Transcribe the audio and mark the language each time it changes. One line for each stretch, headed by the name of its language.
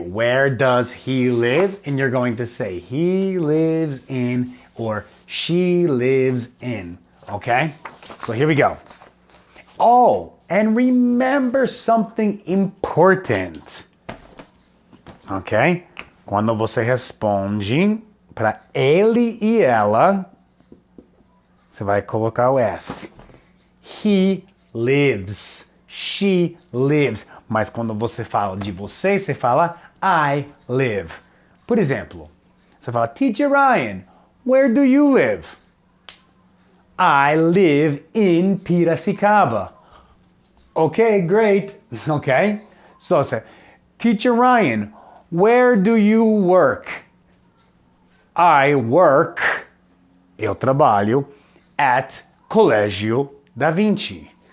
English: Where does he live? And you're going to say he lives in or she lives in. Okay? So here we go. Oh, and remember something important. Ok?
Portuguese: Quando você responde para ele e ela, você vai colocar o S.
English: He lives. she lives.
Portuguese: Mas quando você fala de você, você fala
English: I live.
Portuguese: Por exemplo, você fala,
English: Teacher Ryan, where do you live? I live in Piracicaba. Okay, great. Okay. So say, Teacher Ryan, where do you work? I work,
Portuguese: eu trabalho,
English: at Colégio Da Vinci.